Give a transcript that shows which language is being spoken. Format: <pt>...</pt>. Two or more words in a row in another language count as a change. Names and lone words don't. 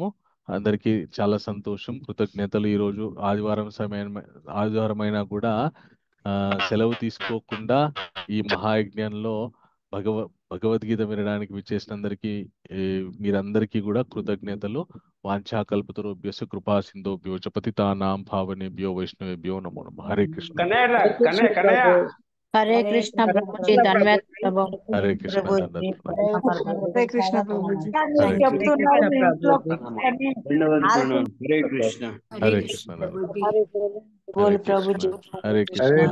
<te>అందరికీ చాలా సంతోషం, కృతజ్ఞతలు. ఈరోజు ఆదివారం అయినా కూడా సెలవు తీసుకోకుండా ఈ మహాయజ్ఞంలో భగవద్గీత వినడానికి విచ్చేసినందరికీ మీరందరికీ కూడా కృతజ్ఞతలు.</te> <sa>వాంఛాకల్పతరుభ్యస్య కృపా సింధుభ్యో చ పతితానాం పావనేభ్యో వైష్ణవేభ్యో నమో నమః. హరే కృష్ణ.</sa> <te>హరే కృష్ణ ప్రభుజీ, ధన్యవాదాలు ప్రభు. హరే కృష్ణ. హరే కృష్ణ ప్రభుజీ. హరే కృష్ణ. హరే కృష్ణ. ప్రభుజీ. హరే కృష్ణ.</te>